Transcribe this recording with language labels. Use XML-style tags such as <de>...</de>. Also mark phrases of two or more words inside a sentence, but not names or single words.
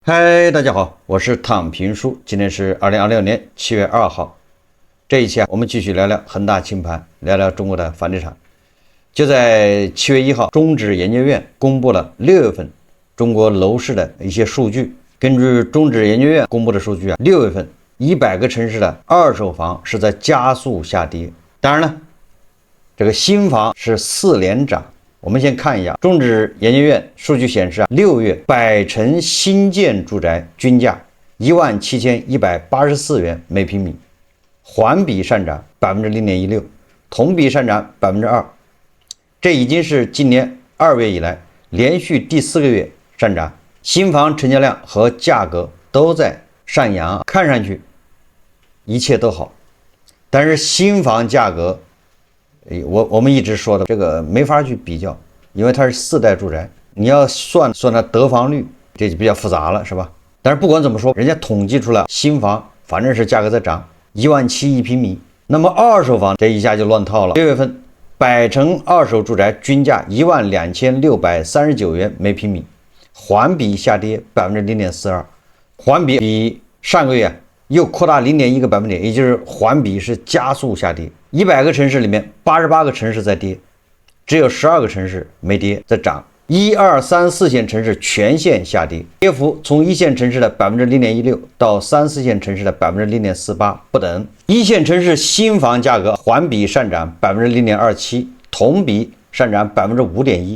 <zh>嗨，大家好，我是躺平叔，今天是2026年7月2号。這一期我們繼續聊聊恆大清盤，聊聊中國的房地產。就在7月1號，中指研究院公布了6月份中國樓市的一些數據。根據中指研究院公布的數據6月份100個城市的二手房是在加速下跌。當然了，這個新房是4連漲。我們先看一下中指研究院數據顯示6月百城新建住宅均價17184元每平米，環比上漲0.16%，同比上漲2%。這已經是今年2月以來連續第4個月上漲，新房成交量和價格都在上揚，看上去一切都好。但是新房價格我們一直說的這個沒法去比较，因为它是4代住宅，你要算它得房率，這就比較複雜了，是吧？但是不管怎麼說，人家統計出來新房反正是價格在漲，17000一平米。那麼二手房這一下就亂套了。6月份百城二手住宅均價12639元每平米，環比下跌0.42%，環比上個月又擴大0.1個百分點，也就是環比是加速下跌。100個城市裡面88個城市在跌，只有12個城市沒跌，在漲。1、2、3、4線城市全線下跌，跌幅從1線城市的0.16%到3、4線城市的0.48%不等。1線城市新房價格環比上漲0.27%，同比上漲5.1%。</zh>